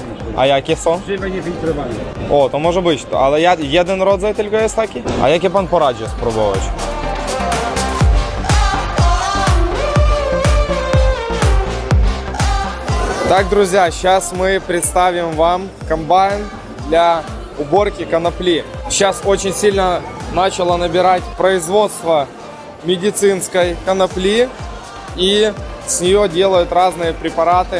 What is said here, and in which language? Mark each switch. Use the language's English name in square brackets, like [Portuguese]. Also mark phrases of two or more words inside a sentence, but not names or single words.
[Polish] A jakie są? O, to może być, ale jeden rodzaj tylko jest taki? A jakie pan poradzi spróbować? [Russian] Так, друзья, сейчас мы представим вам комбайн для уборки конопли. Сейчас очень сильно начало набирать производство медицинской конопли, и с нее делают разные препараты.